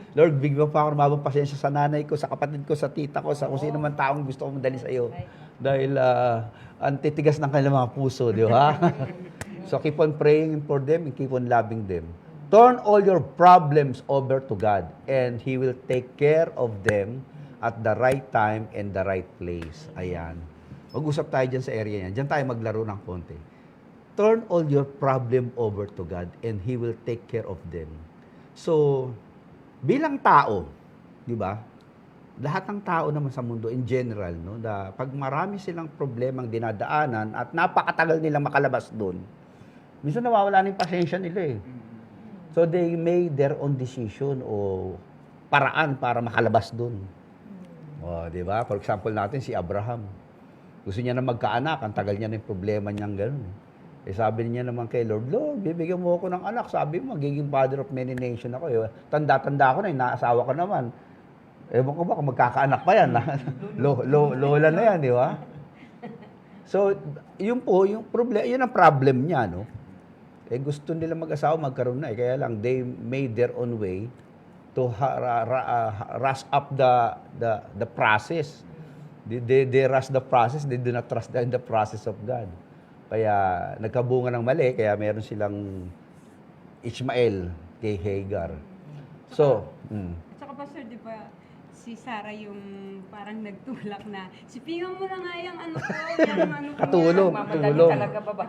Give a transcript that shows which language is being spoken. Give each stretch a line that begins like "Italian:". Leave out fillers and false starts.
Filipino: Lord, bigyan pa ako ng mahabang pasensya sa nanay ko, sa kapatid ko, sa tita ko, sa kung sino man taong gusto ko madali sa iyo. Dahil ang titigas ng kanilang mga puso, di ba?
English: So keep on praying for them and keep on loving them. Turn all your problems over to God and He will take care of them at the right time and the right place.
Filipino: Ayan. Mag-usap tayo dyan sa area niyan. Dyan tayo maglaro ng konti.
English: Turn all your problem over to God and He will take care of them.
Filipino: So, bilang tao, di ba? Lahat ng tao naman sa mundo
English: in general,
Filipino: no, pag marami silang problemang dinadaanan at napakatagal nilang makalabas doon, minsan nawawala na yung pasensya nila eh.
English: So they made their own decision
Filipino: o paraan para makalabas doon. O, di ba? For example natin, si Abraham. Gusto niya na magkaanak, ang tagal niya na yung problema niyang gano'n. Sabi niya naman kay Lord, Lord, bibigyan mo ako ng anak. Sabi mo, magiging
English: father of many nations
Filipino: ako. Tanda-tanda ko na, naasawa ko naman. Ewan ko ba kung magkakaanak pa yan. Lola na yan, di ba? So, yun po, yun ang problem niya, no? Gusto nila mag-asawa, magkaroon na. Kaya lang,
English: they made their own way to rush up the process. They rush the process, they do not trust in the process of God.
Filipino: Kaya nagkabunga ng mali, kaya meron silang Ishmael kay Hagar. So, At saka, Pastor, di ba, si Sarah yung parang nagtulak na, sipingan mo na nga yung ano ko, yung ano ko. Katulong. Mamadali talaga ba ba?